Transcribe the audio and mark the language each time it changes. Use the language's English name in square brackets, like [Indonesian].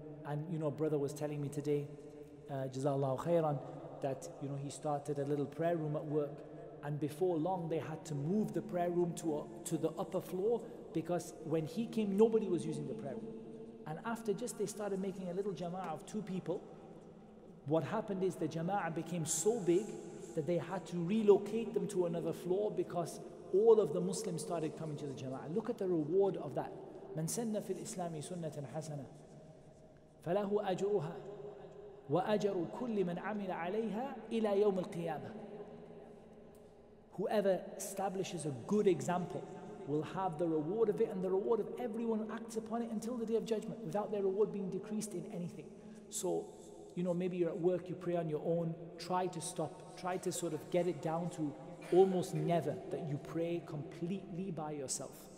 [English] And brother was telling me today, Jazallahu khairan, that he started a little prayer room at work, and before long they had to move the prayer room to the upper floor, because when he came nobody was using the prayer room. And after they started making a little jama'ah of 2 people, what happened is the jama'ah became so big that they had to relocate them to another floor, because all of the Muslims started coming to the jama'ah. Look at the reward of that. [Arabic] من سن في الإسلام سنة حسنة فله أجرها وأجر كل من عمل عليها إلى يوم القيامة. [English] Whoever establishes a good example will have the reward of it and the reward of everyone who acts upon it until the Day of Judgment, without their reward being decreased in anything. So, maybe you're at work, you pray on your own, try to stop, try to sort of get it down to almost never that you pray completely by yourself.